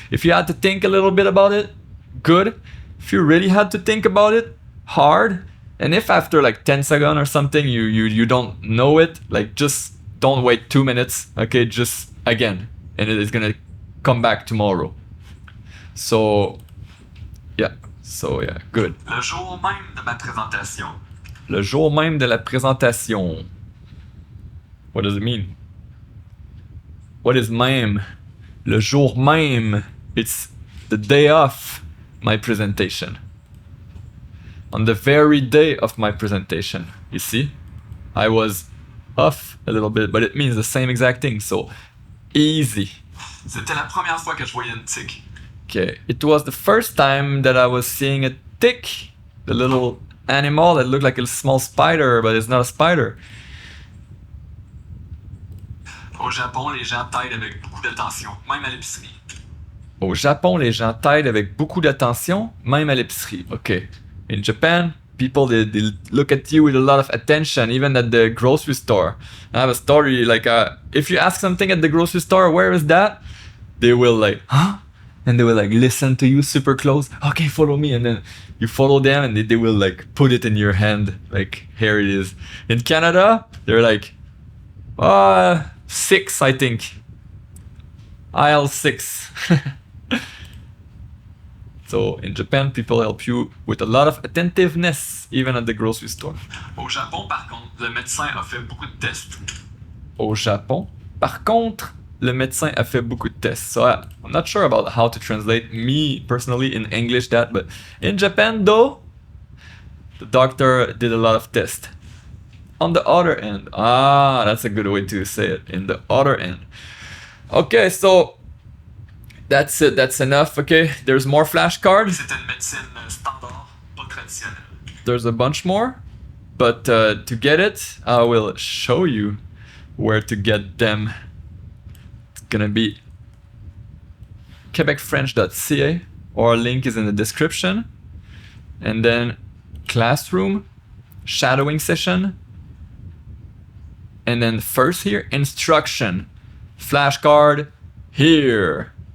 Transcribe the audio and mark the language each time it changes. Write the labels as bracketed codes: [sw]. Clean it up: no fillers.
[en] If you had to think a little bit about it, good. If you really had to think about it, hard. And if after like 10 seconds or something you don't know it, like just don't wait 2 minutes, okay? Just again, and it is gonna come back tomorrow. So yeah, good. [fr] Le jour même de ma présentation. Le jour même de la présentation. [en] What does it mean? What is même? [fr] Le jour même. [en] It's the day of my presentation. On the very day of my presentation. You see? I was off a little bit, but it means the same exact thing. So, easy. [fr] C'était la première fois que je voyais une tique. [en] Okay. It was the first time that I was seeing a tick. The little animal that looked like a small spider, but it's not a spider. [fr] Au Japon, les gens taillent avec beaucoup d'attention, même à l'épicerie. Au Japon, les gens taillent avec beaucoup d'attention, même à l'épicerie. [en] Okay. In Japan, people they look at you with a lot of attention, even at the grocery store. I have a story like if you ask something at the grocery store, where is that? They will like, huh? And they will like listen to you super close. Okay, follow me, and then you follow them, and they will like put it in your hand, like here it is. In Canada, they're like, 6, I think. Aisle 6. So in Japan, people help you with a lot of attentiveness, even at the grocery store. [fr] Au Japon, par contre, le médecin a fait beaucoup de tests. Au Japon, par contre, le médecin a fait beaucoup de tests. [en] So I'm not sure about how to translate me personally in English that, but in Japan though, the doctor did a lot of tests. On the other end, that's a good way to say it. In the other end. Okay, so that's it. That's enough. Okay, there's more flashcards. [fr] C'était une médecine standard, pas traditionnelle. [en] There's a bunch more, but to get it, I will show you where to get them. It's gonna be quebecfrench.ca, or link is in the description. And then classroom, shadowing session, and then first here, instruction, flashcard here.